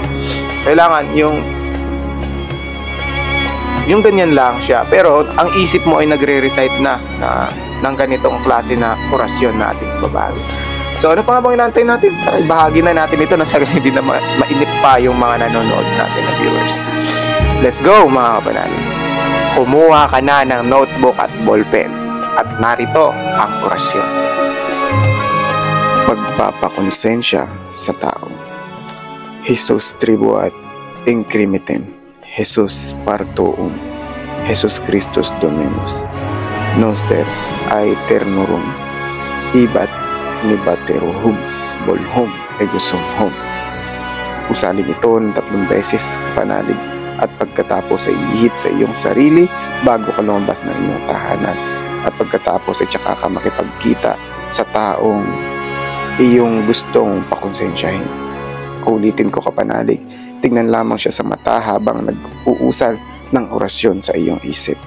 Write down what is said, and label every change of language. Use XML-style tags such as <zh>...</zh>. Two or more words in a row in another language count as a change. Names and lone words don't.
<tl>Kailangan yung ganyan lang siya pero ang isip mo ay nagre-recite na ng ganitong klase na orasyon na ating ibabahagi. So ano pa nga bang inaantay natin? Tara, ibahagi na natin ito nang sa ganyan din na mainip pa yung mga nanonood natin na viewers.</tl> <en>Let's go</en> <tl>mga kapanalig. Kumuha ka na ng notebook at ballpen at narito ang orasyon. Pagpapakonsensya sa tao.</tl> <la>Jesus tribuat incrimitem, Jesus partuum, Jesus Christus Dominus, noster aeternorum, ibat nibaterohum, bolhum, egosumhum.</la> <tl>Usalin ito ng 3 beses kapanalig at pagkatapos ay ihip sa iyong sarili bago ka lumabas ng inyong tahanan at pagkatapos ay tsaka ka makipagkita sa taong iyong gustong pakonsensyahin. Ulitin ko kapanalig, tingnan lamang siya sa mata habang nag-uusal ng orasyon sa iyong isip.</tl>